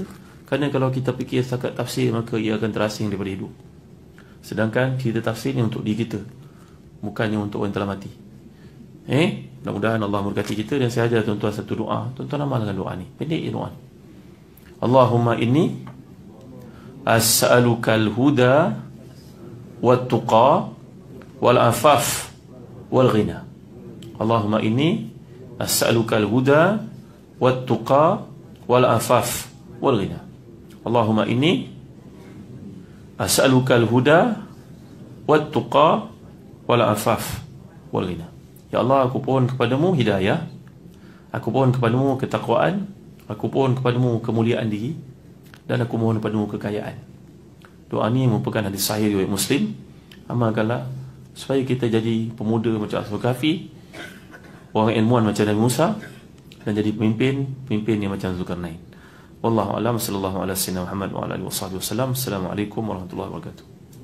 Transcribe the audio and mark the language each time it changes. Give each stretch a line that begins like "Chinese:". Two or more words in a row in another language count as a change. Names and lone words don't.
Malay: Kerana kalau kita fikir setakat tafsir, maka ia akan terasing daripada hidup. Sedangkan kita tafsir ni untuk diri kita, bukannya untuk orang yang telah mati. Mudah-mudahan Allah memberkati kita. Dan saya ajar tuan-tuan satu doa. Tuan-tuan amalkan doa ni, pendek je doa ni.
Arabic: اللهم إني أسألك الهدى والتقى والعفاف والغنى. اللهم إني أسألك الهدى والتقى والعفاف والغنى. اللهم إني أسألك الهدى والتقى والعفاف والغنى.
Malay: Ya Allah, aku pohon kepadamu hidayah, aku pohon kepadamu ketakwaan, aku pohon kepadamu kemuliaan diri, dan aku mohon kepadamu kekayaan. Doa ni merupakan hadis sahih riwayat Muslim. Amalkanlah supaya kita jadi pemuda macam Ashab Kahfi, orang ilmuwan macam Nabi Musa, dan jadi pemimpin yang macam Zulkarnain.
Arabic: والله أعلم. صلى الله عليه وسلم. السلام عليكم ورحمة الله وبركاته.